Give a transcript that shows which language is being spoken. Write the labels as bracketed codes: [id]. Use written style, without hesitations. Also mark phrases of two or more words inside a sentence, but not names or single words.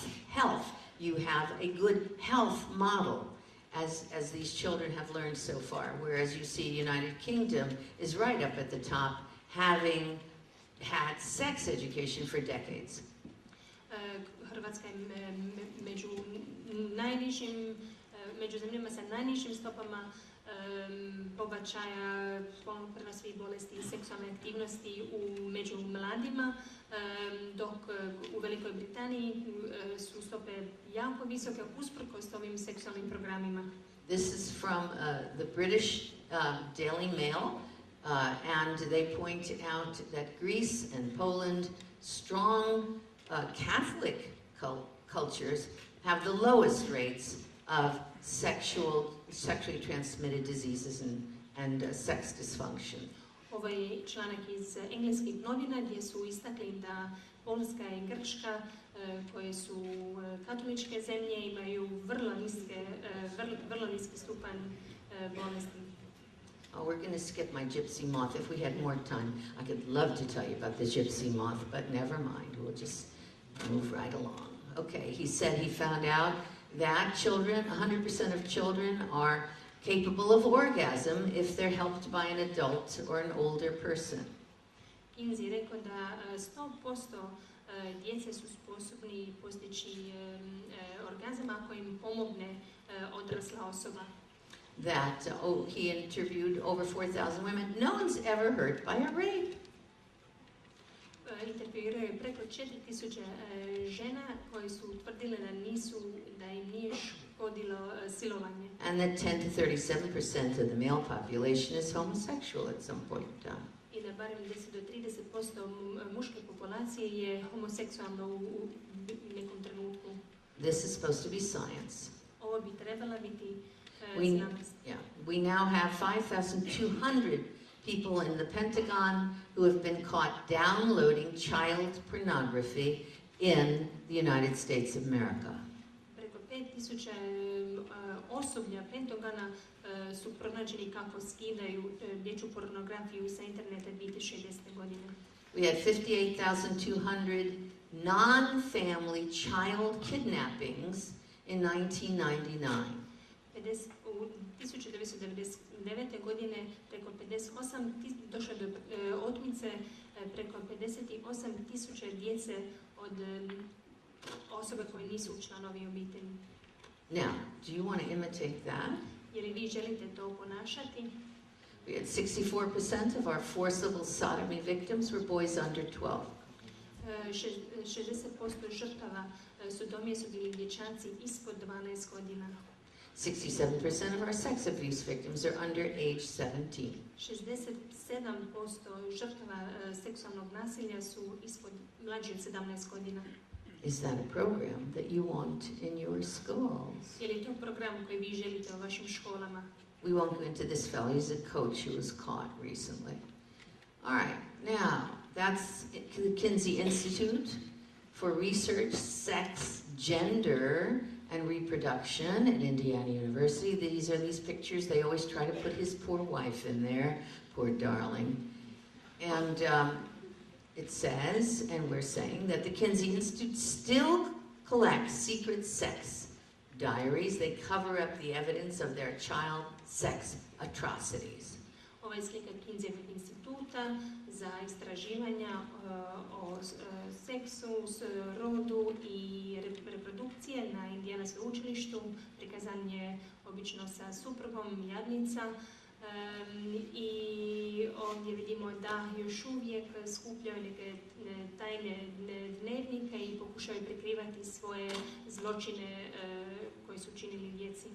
[en] You have a good health model, as these children have learned so far, whereas you see United Kingdom is right up at the top, having had sex education for decades. [hr] Hrvatska je među zemljama sa najnižim stopama pobačaja, spolno prenosivih bolesti i seksualne aktivnosti među mladima, dok u Velikoj Britaniji su stope jako visoke usprkos ovim seksualnim programima. [en] This is from the British Daily Mail, and they point out that Greece and Poland, strong Catholic cultures, have the lowest rates of sexually transmitted diseases and sex dysfunction. [hr] Ovo je članak iz engleskih novina gdje su istakli da Poljska i Grčka, koje su katoličke zemlje, imaju vrlo niski stupanj bolesti. [en] Oh, we're going to skip my gypsy moth. If we had more time, I could love to tell you about the gypsy moth, but never mind. We'll just move right along. Okay, he said he found out that 100% of children are capable of orgasm if they're helped by an adult or an older person. [hr] Inzi je rekao da 100% djece su sposobni postići orgazam ako im pomogne odrasla osoba. [en] That he interviewed over 4,000 women. No one's ever hurt by a rape. [hr] Intervjuirao je preko 4,000 žena koje su tvrdile da im nije škodilo silovanje. [en] And that 10 to 37% of the male population is homosexual at some point in time. [hr] I da barem 10 do 30% muške populacije je homoseksualno u nekom trenutku. [en] This is supposed to be science. [hr] Ovo bi trebala biti znanost. [en] We now have 5,200 people in the Pentagon who have been caught downloading child pornography in the United States of America. [hr] Preko 5,000 osoblja Pentagona su pronađeni kako skidaju dječju pornografiju sa interneta 2010. godine. [en] We had 58,200 non-family child kidnappings in 1999. [hr] U 1999. godine došlo do otmice preko 58,000 djece od osobe koje nisu članovi obitelji. [en] Now, do you want to imitate that? [hr] Je li vi želite to ponašati? [en] We had 64% of our forcible sodomy victims were boys under 12. [hr] 60% žrtava sodomije su bili dječaci ispod 12 godina. [en] 67% of our sex abuse victims are under age 17. [hr] 67% žrtava seksualnog nasilja su mlađi od 17 godina. [en] Is that a program that you want in your schools? [hr] Je li to program koji vi želite u vašim školama? [en] We won't go into this fellow. He's a coach who was caught recently. All right, now that's the Kinsey Institute for Research, Sex, Gender, and Reproduction at Indiana University. These are these pictures. They always try to put his poor wife in there, poor darling. And it says, and we're saying, that the Kinsey Institute still collects secret sex diaries. They cover up the evidence of their child sex atrocities. [hr] Ova je slika Kinseyevog instituta za istraživanja o seksu, rodu i reprodukcije na Indiana sveučilištu. Prikazan je obično sa suprugom, jadnica. I ovdje vidimo da još uvijek skupljaju neke tajne dnevnike i pokušaju prikrivati svoje zločine koje su činili djeci.